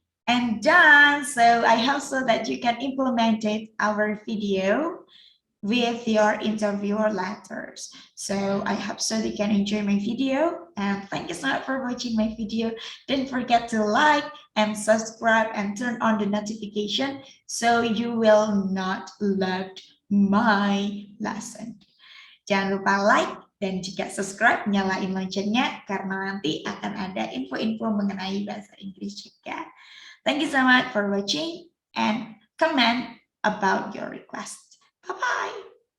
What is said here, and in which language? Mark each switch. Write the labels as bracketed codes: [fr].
[en] And done. So I hope so that you can implement it, our video with your interviewer letters. So I hope so you can enjoy my video, and thank you so much for watching my video. Don't forget to like and subscribe and turn on the notification so you will not lose my lesson. [id] Jangan lupa like dan jika subscribe nyalain loncengnya karena nanti akan ada info-info mengenai bahasa Inggris juga. [en] Thank you so much for watching and comment about your request. Bye-bye.